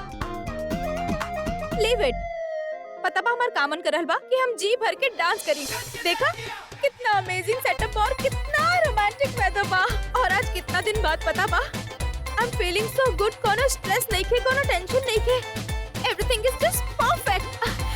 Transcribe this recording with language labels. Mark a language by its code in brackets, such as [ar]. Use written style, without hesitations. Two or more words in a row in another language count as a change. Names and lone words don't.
[en] Leave it. [bho] पता बा हमार कामन करल बा कि हम जी भर के डांस करी। देखा कितना [en] amazing setup [bho] और कितना [en] romantic weather [bho] बा, और आज कितना दिन बाद पता बा [en] I am feeling so good, [bho] कोनो स्ट्रेस नहीं के, कोनो टेंशन नहीं के, [en] Everything is just perfect.